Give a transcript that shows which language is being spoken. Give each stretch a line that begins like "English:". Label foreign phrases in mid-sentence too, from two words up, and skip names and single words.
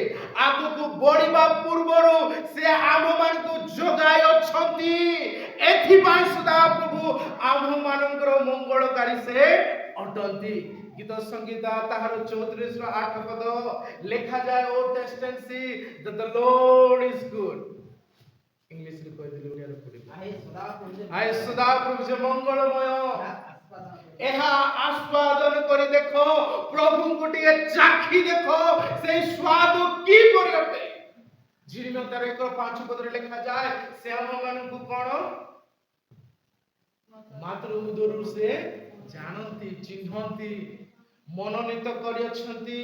Odia: ଆଗକୁ ବଢିବା ପୂର୍ବରୁ ସେ ଆମ୍ଭମାନଙ୍କୁ ଯୋଗାଇ ଅଛନ୍ତି। ଏଥିପାଇଁ ସଦାପ୍ରଭୁ ଆମ୍ଭମାନଙ୍କର ମଙ୍ଗଳକାରୀ ସେ ଅଟନ୍ତି। ଗୀତ ସଂଗୀତା ତାହାର 34:8 ପଦ ଲେଖାଯାଏ,
English: O taste and see that the Lord is good.
Odia: ଇଂଲିଶରେ କହିଦେଲି, ଓଡ଼ିଆରେ ପଢିଲି। ଆଏ ସଦାପ୍ରଭୁ ଯେ ମଙ୍ଗଳମୟ, ଏହା ଆସ୍ୱାଦନ କରି ଦେଖ, ପ୍ରଭୁଙ୍କୁ ଟିକେ ଚାଖି ଦେଖ, ସେଇ ସ୍ୱାଦ କିପରି ଅଟେ। ଝିରିମ 1:5 ଲେଖାଯାଏ, ସେ ଆମମାନଙ୍କୁ କଣ ମାତ୍ର ଉଦରରୁ ସେ ଜାଣନ୍ତି, ଚିହ୍ନନ୍ତି, ମନୋନୀତ କରିଅଛନ୍ତି।